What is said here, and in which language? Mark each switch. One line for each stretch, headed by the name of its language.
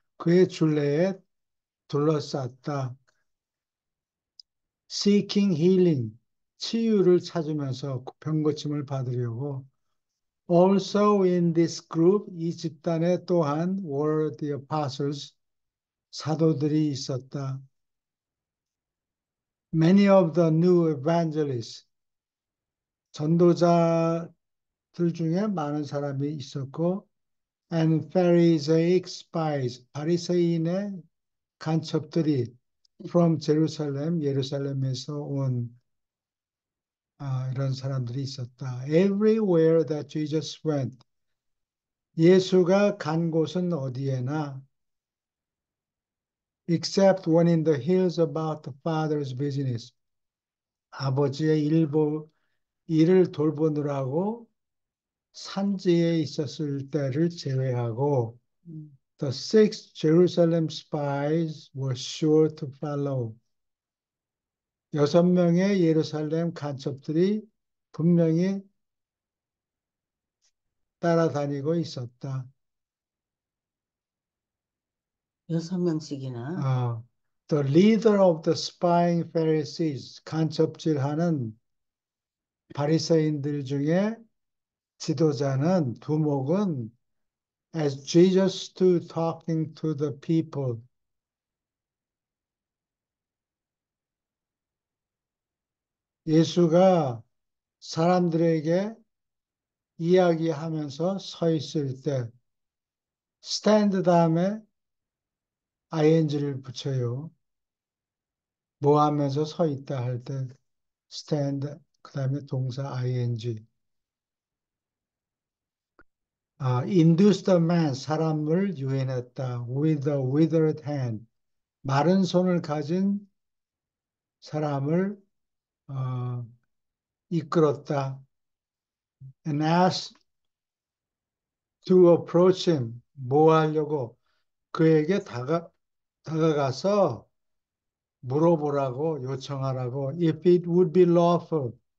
Korean: 그의 둘레에 둘러쌌다.
English: Seeking healing,
Korean: 치유를 찾으면서 병 고침을 받으려고.
English: Also in this group,
Korean: 이 집단에 또한
English: were the apostles,
Korean: 사도들이 있었다.
English: Many of the new evangelists,
Korean: 전도자들 중에 많은 사람이 있었고,
English: and Pharisaic spies,
Korean: 바리새인의 간첩들이
English: from Jerusalem,
Korean: 예루살렘에서 온 이런 사람들이 있었다.
English: Everywhere that Jesus went,
Korean: 예수가 간 곳은 어디에나,
English: except when in the hills about the Father's business,
Korean: 아버지의 일을 돌보느라고 산지에 있었을 때를 제외하고, 음.
English: the six Jerusalem spies were sure to follow.
Korean: 6명의 예루살렘 간첩들이 분명히 따라다니고 있었다. 6명씩이나.
English: 어, the leader of the spying Pharisees,
Korean: 간첩질하는 바리새인들 중에 지도자는 두목은
English: as Jesus stood talking to the people,
Korean: 예수가 사람들에게 이야기하면서 서 있을 때 stand 다음에 ing를 붙여요. 뭐 하면서 서 있다 할 때 stand 그 다음에 동사 ing.
English: induce the man
Korean: 사람을 유인했다.
English: with a withered hand
Korean: 마른 손을 가진 사람을 어, 이끌었다.
English: and asked to approach him
Korean: 뭐 하려고 그에게 다가가서 물어보라고 요청하라고
English: if it would be lawful